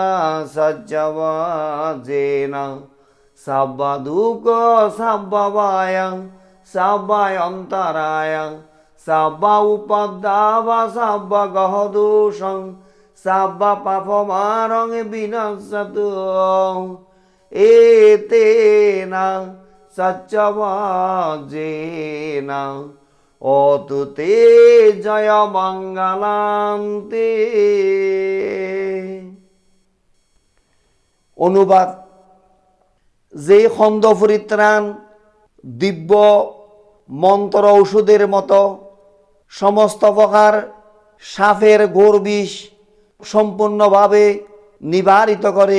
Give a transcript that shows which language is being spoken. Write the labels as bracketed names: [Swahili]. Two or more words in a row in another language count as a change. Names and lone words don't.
[Pali] সত্যবজেনা সাব্বাদুক সাব্বাবায়াং সাব্বায়ন্তরায়াং সাব্বা উপদ্দাবা সাব্বা গহদোষং সাব্বা পাপমারং বিনাশতু এতেনা সত্যবজেনা অতুতে জয় মঙ্গলান্তে। [Bangla] অনুবাদ: যে খন্দ পরিত্রাণ দিব্য মন্ত্র ঔষধের মতো সমস্ত প্রকার সাপের ঘোর বিষ সম্পূর্ণভাবে নিবারিত করে।